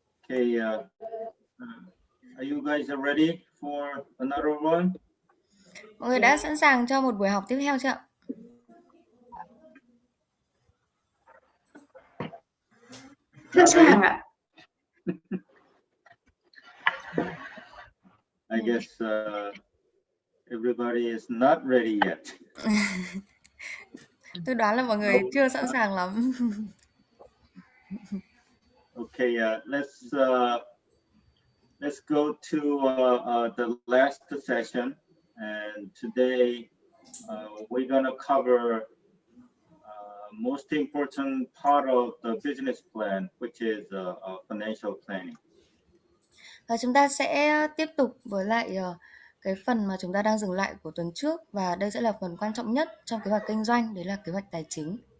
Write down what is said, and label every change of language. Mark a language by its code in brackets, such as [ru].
[en] Okay, are you guys ready for another one? [vi] Mọi người đã sẵn sàng cho một buổi học tiếp theo chưa ạ? Sẵn sàng ạ. [en] I guess everybody is not ready yet. [vi] Tôi đoán là mọi người chưa sẵn sàng lắm. [en] Okay, let's go to the last session, and today we're gonna cover most important part of the business plan, which is financial planning. [vi] Và chúng ta sẽ tiếp tục với lại cái phần mà chúng ta đang dừng lại của tuần trước, và đây sẽ là phần quan trọng nhất trong kế hoạch kinh doanh, đấy là kế hoạch tài chính.